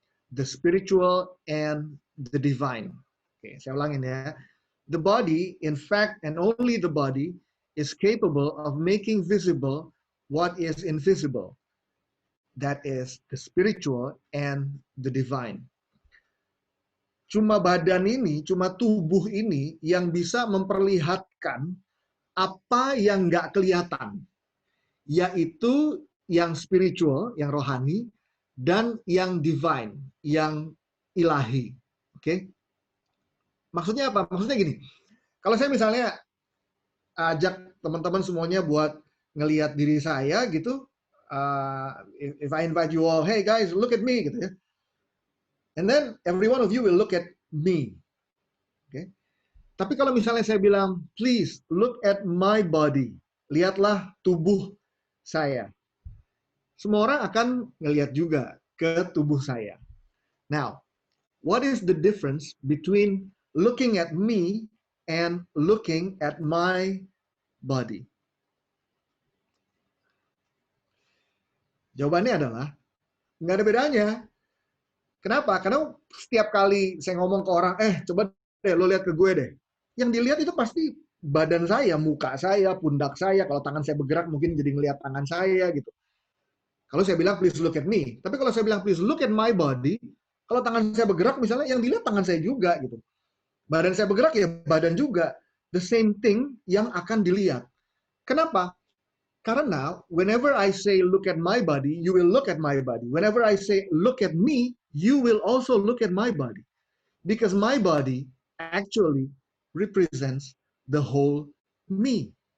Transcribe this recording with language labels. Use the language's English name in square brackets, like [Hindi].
[English] The spiritual and the divine. [Indonesian] Oke, saya ulangin ya. [English] The body, in fact, and only the body, is capable of making visible what is invisible. That is the spiritual and the divine. [Indonesian] Cuma badan ini, cuma tubuh ini yang bisa memperlihatkan apa yang nggak kelihatan. Yaitu yang spiritual, yang rohani, dan yang divine, yang ilahi. Oke? Maksudnya apa? Maksudnya gini, kalau saya misalnya ajak teman-teman semuanya buat ngelihat diri saya gitu, [English] if I invite you all, hey guys, look at me, [Indonesian] gitu ya. [English] And then every one of you will look at me. [Indonesian] Oke? Tapi kalau misalnya saya bilang, [English] please look at my body, [Indonesian] lihatlah tubuh saya. Semua orang akan ngelihat juga ke tubuh saya. [English] Now, what is the difference between looking at me and looking at my body? [Indonesian] Jawabannya adalah, nggak ada bedanya. Kenapa? Karena setiap kali saya ngomong ke orang, coba deh lo lihat ke gue deh. Yang dilihat itu pasti badan saya, muka saya, pundak saya. Kalau tangan saya bergerak mungkin jadi ngelihat tangan saya gitu. Kalau saya bilang [English] please look at me. [Indonesian] Tapi kalau saya bilang [English] please look at my body, [Indonesian] kalau tangan saya bergerak misalnya yang dilihat tangan saya juga gitu. Badan saya bergerak ya badan juga. [English] The same thing [Indonesian] yang akan dilihat. Kenapa? Karena [English] whenever I say look at my body, you will look at my body. Whenever I say look at me, you will also look at my body. Because my body actually represents the whole me.